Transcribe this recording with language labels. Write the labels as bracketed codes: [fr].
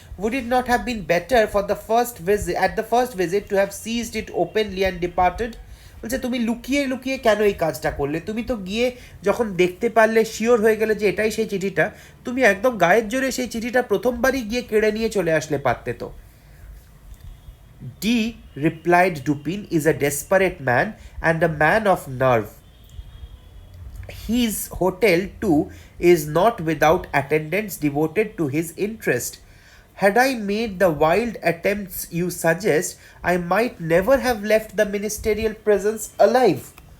[en] Would it not have been better for at the first visit to have seized it openly and departed? [bn] বলছে তুমি লুকিয়ে লুকিয়ে কেন এই কাজটা করলে? তুমি তো গিয়ে যখন দেখতে পারলে, শিওর হয়ে গেলে যে এটাই সেই চিঠিটা, তুমি একদম গায়ের জোরে সেই চিঠিটা প্রথমবারই গিয়ে কেড়ে নিয়ে চলে আসলে পারতে তো। [en] D, replied Dupin, is a desperate man and a man of nerve. His hotel, too, is not without attendants devoted to his interest. Had I made the wild attempts you suggest, I might never have left the ministerial presence alive.